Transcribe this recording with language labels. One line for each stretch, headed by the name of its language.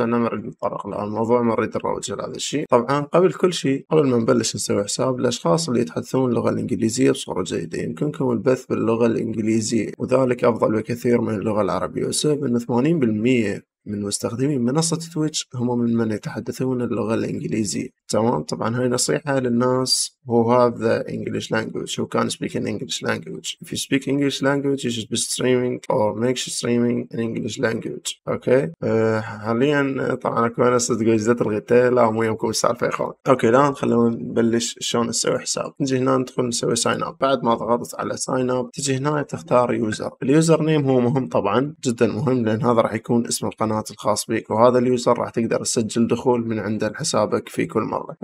Arabic: أنا نريد نتطرق لهالموضوع، ما نريد نروج لهذا الشيء. طبعا قبل كل شيء، قبل ما نبلش نسوي حساب، الأشخاص اللي يتحدثون اللغة الإنجليزية بصورة جيدة يمكنكم البث باللغة الإنجليزية، وذلك أفضل بكثير من اللغة العربية، والسبب أنه 80% من مستخدمي منصة تويتش هم من يتحدثون اللغة الإنجليزية. تمام. طبعا هاي نصيحة للناس
English: who have the English language, who can speak in English language. If you speak English language, you should be streaming or make streaming in English language.
Arabic: اوكي. حاليا طبعا اكو ناس تقول جزت الغيتة، لا مو يمكم السالفة يا اخوان. اوكي، الان خلونا نبلش شلون نسوي حساب. نجي هنا ندخل نسوي ساين اب. بعد ما ضغطت على ساين اب تجي هنا تختار يوزر. اليوزر نيم هو مهم طبعا، جدا مهم، لان هذا راح يكون اسم القناة الخاص بك، وهذا اليوزر راح تقدر تسجل دخول من عنده لحسابك في كل مرة.